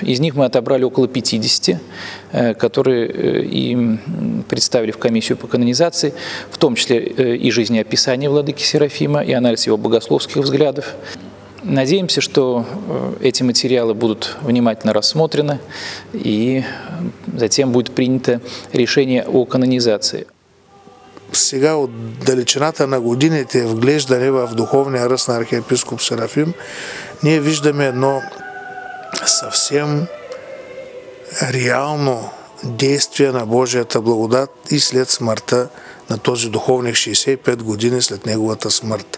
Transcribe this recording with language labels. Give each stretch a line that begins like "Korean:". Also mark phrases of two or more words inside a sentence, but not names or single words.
Russian: Из них мы отобрали около 50, которые и представили в комиссию по канонизации, в том числе и жизнеописание владыки Серафима, и анализ его богословских взглядов. Надеемся, что эти материалы будут внимательно рассмотрены и затем будет принято решение о канонизации.
Bulgarian: Сега от далечината на годините, вглеждане в духовния ръст на архиепископ Серафим, ние виждаме едно съвсем реално действие на Божията благодат и след смъртта на този духовник 65 години след неговата смърт.